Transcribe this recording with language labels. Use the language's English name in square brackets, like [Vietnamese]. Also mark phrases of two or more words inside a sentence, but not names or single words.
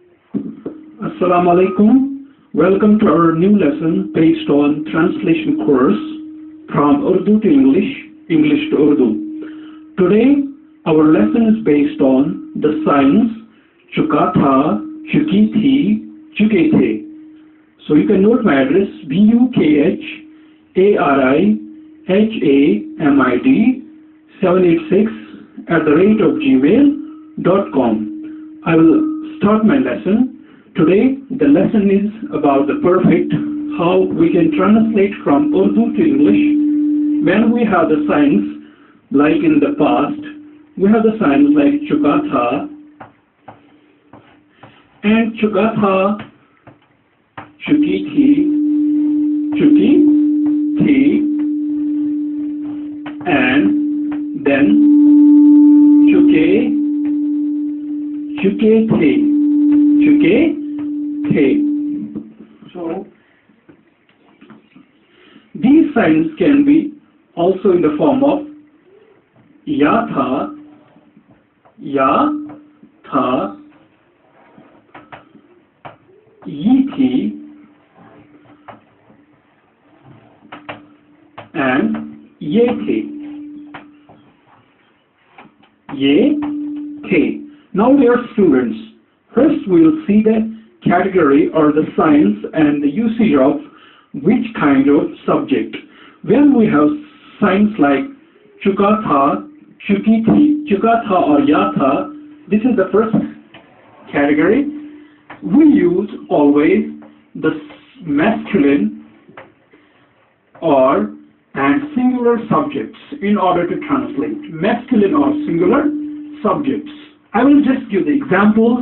[Arabic] السلام علیکم. [English] Welcome to our new lesson based on translation course from Urdu to English, English to Urdu. Today our lesson is based on the signs [Urdu] چکا تھا، چکی تھی، چکے تھے. [English] So you can note my address bukharihamid786@gmail.com. I will start my lesson. Today the lesson is about the perfect, how we can translate from Urdu to English when we have the signs like in the past. We have the signs like [Urdu] چکا تھا [English] and [Urdu] چکا تھا، چکی تھی, [English] and then [Urdu] چکے تھے. [English] So these signs can be also in the form of [Urdu] یا تھا، یی تھی, [English] and [Urdu] یے تھے. [English] Now dear students, first we will see the category or the signs and the usage of which kind of subject. When we have signs like [Urdu] چکا تھا، چکی تھی، چکا تھا [English] or [Urdu] یا تھا, [English] this is the first category. We use always the masculine and singular subjects in order to translate. Masculine or singular subjects. I will just give the examples.